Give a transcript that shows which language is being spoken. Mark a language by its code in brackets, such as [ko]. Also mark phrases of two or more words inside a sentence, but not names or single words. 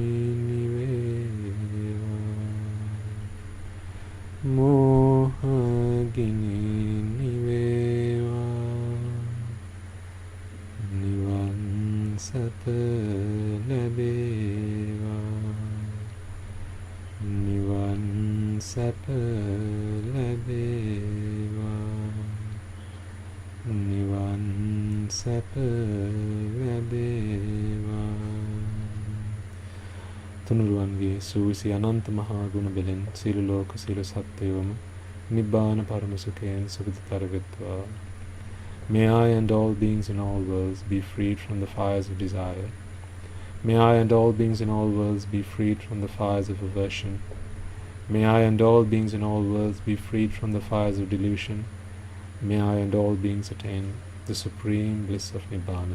[si] නිවේවා මෝහ ගිනි නිවේවා නිවන් සත ලබේවා නිවන් සත ලබේවා නිවන් සත ලබේවා තුනුරුවන්ගේ සූවිසි අනන්ත මහා ගුණ බෙලෙන් සියලු ලෝක සියලු සත්වයෝම නිබ්බාන පරම සුඛයෙන් සුඛිතතර වෙත්වා. [en] May I and all beings in all worlds be freed from the fires of desire. May I and all beings in all worlds be freed from the fires of aversion. May I and all beings in all worlds be freed from the fires of delusion. May I and all beings attain the supreme bliss of Nibbana.